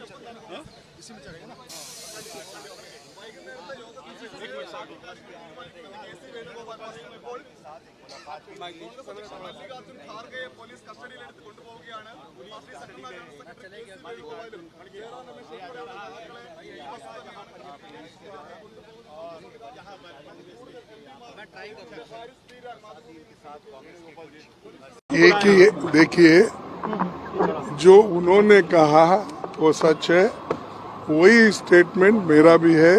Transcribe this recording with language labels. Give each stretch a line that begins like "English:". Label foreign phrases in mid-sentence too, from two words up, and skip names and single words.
Hindi: इसी में चलेगा ना।
Malayalam: മല്ലികാർജുൻ ഖാർഗെയെ പോലീസ് കസ്റ്റഡിയിലെടുത്ത് കൊണ്ടുപോവുകയാണ്. പാർട്ടി
Hindi: एक ही देखिए, जो उन्होंने कहा वो सच है, वही स्टेटमेंट मेरा भी है।